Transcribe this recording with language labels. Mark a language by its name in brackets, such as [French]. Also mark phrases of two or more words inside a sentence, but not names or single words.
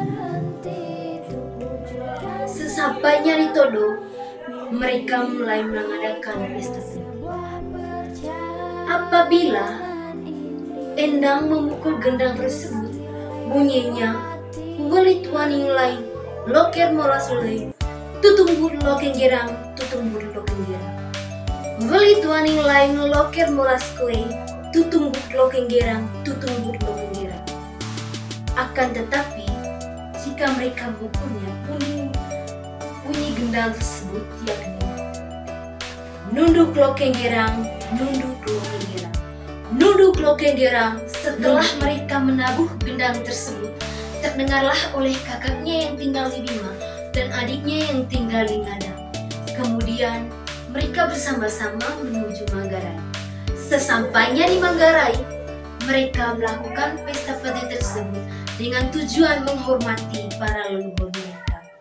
[Indonesian] Sesampainya di Todo, mereka mulai mengadakan pesta. Apabila Endang memukul gendang tersebut, bunyinya [Manggarai] "Weli tuaning lain, loker molas lain, tutumbut loken gerang, tutumbut loken gerang. Weli tuaning lain, loker molas kue, tutumbut loken gerang, tutumbut loken gerang." [Indonesian] Akan tetapi, jika mereka memukulnya, bunyi gendang tersebut yakni [Manggarai] "Nunduk loken gerang, nunduk loken gerang, [Indonesian] nunduk loken gerang." Setelah mereka menabuh gendang tersebut, terdengarlah oleh kakaknya yang tinggal di Bima dan adiknya yang tinggal di Ngada. Kemudian mereka bersama-sama menuju Manggarai. Sesampainya di Manggarai, mereka melakukan pesta peti tersebut dengan tujuan menghormati para leluhur mereka.